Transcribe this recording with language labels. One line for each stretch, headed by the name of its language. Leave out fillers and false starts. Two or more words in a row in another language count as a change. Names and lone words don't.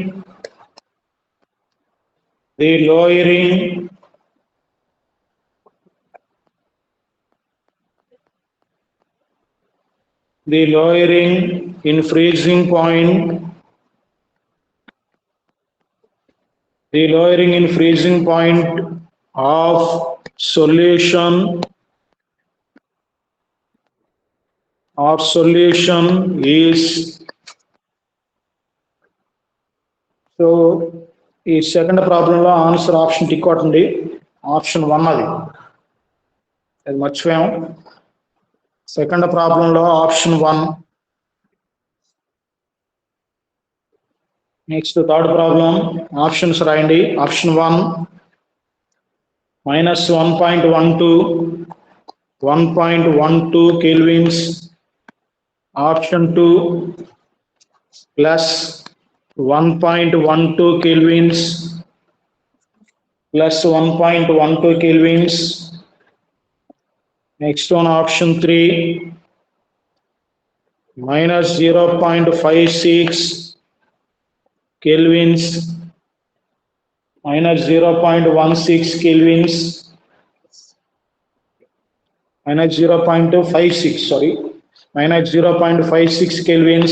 English: in freezing point of solution is. సో ఈ second problemలో answer option tick కొట్టండి.
Telugu: ఆప్షన్ 1 అది మర్చిపోయాం.
English: second problemలో option 1. next third problem options రాయండి. ఆప్షన్ 1 -1.12 kelvins. ఆప్షన్ 2 +1.12 kelvins +1.12 kelvins. Next one, option 3 -0.56 kelvins -0.16 kelvins -0.56 kelvins.